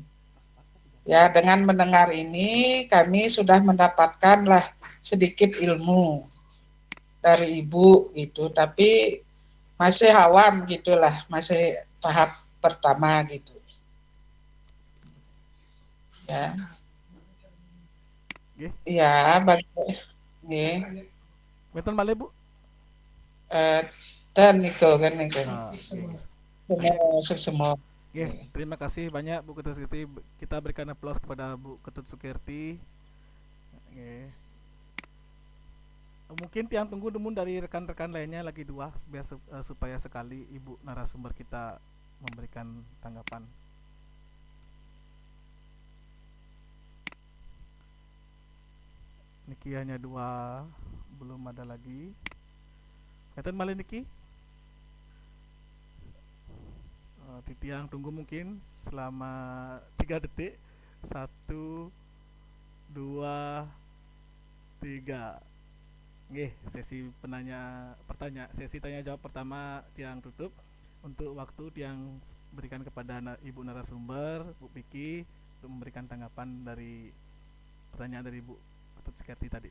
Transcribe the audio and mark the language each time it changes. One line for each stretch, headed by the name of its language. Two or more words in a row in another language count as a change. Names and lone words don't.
Indonesian: Ya, dengan mendengar ini kami sudah mendapatkanlah sedikit ilmu dari ibu gitu, tapi masih awam gitulah, masih tahap pertama gitu. Ya. Nggih. Ya, nggih.
Balinese: Menten malih Bu.
Indonesian: Dan itu kan itu. Semua. Terima kasih banyak Bu Ketut Sukirti. Kita berikan aplaus kepada Bu Ketut Sukirti. Mungkin tiang tunggu demun dari rekan-rekan lainnya lagi dua biar supaya sekali Ibu narasumber kita memberikan tanggapan. Niki hanya dua, belum ada lagi.
Balinese: Kaitan malih Niki.
Indonesian: Titiang tunggu mungkin selama 3 detik. 1 2 3. Nggih, sesi tanya jawab pertama tiang tutup. Untuk waktu tiang berikan kepada Ibu narasumber, Bu Piki, untuk memberikan tanggapan dari pertanyaan dari Bu Ketut Sukirti tadi.